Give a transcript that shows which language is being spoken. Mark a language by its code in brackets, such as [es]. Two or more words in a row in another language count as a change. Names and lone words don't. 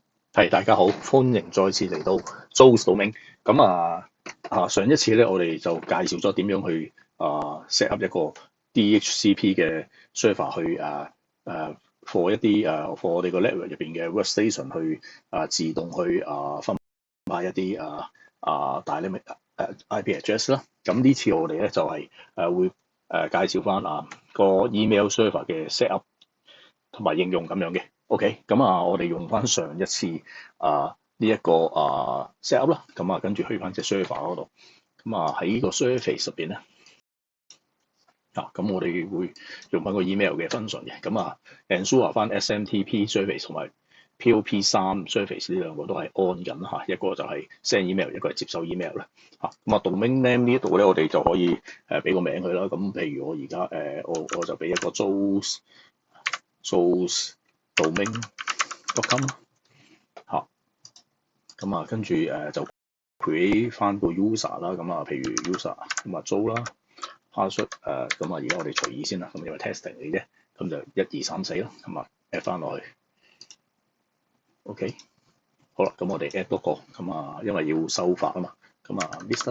[yue] 係，大家好，歡迎再次嚟到 Joe's Domain。上一次咧，我哋就介紹咗點樣去 [en] set up [yue] 一個 DHCP 嘅 server 去for 一啲for我哋個 network 入邊嘅 workstation 去自動去分派一啲 [en] dynamic IP address [yue] 啦。咁呢次我哋咧就係會介紹翻個 email server 嘅 [en] set up [yue] 同埋應用咁樣嘅。OK，我哋用翻上一次呢一個set up 啦，跟住去翻隻 server 嗰度，喺個 surface 入邊咧，咁我哋會用翻個 email 嘅 function 嘅，ensure 翻 [en] SMTP surface [yue] 同埋 [en] POP3 surface [yue] 呢兩個都係 on 緊嚇，一個就係 [en] send email， [yue] 一個係接收 email 啦 [en] domain name [yue] 呢度咧，我哋就可以俾個名佢啦。咁譬如我而家我就俾一個 Joe's domain.com 嚇，跟住就 create 翻個 user 啦。譬如 user Joe 啦，password 而家我哋隨意先啦，因為 testing 嚟啫，咁就1、2、3、4啦，add 翻落去。OK， 好啦，咁我哋 add 多個因為要收發啊嘛，Mr.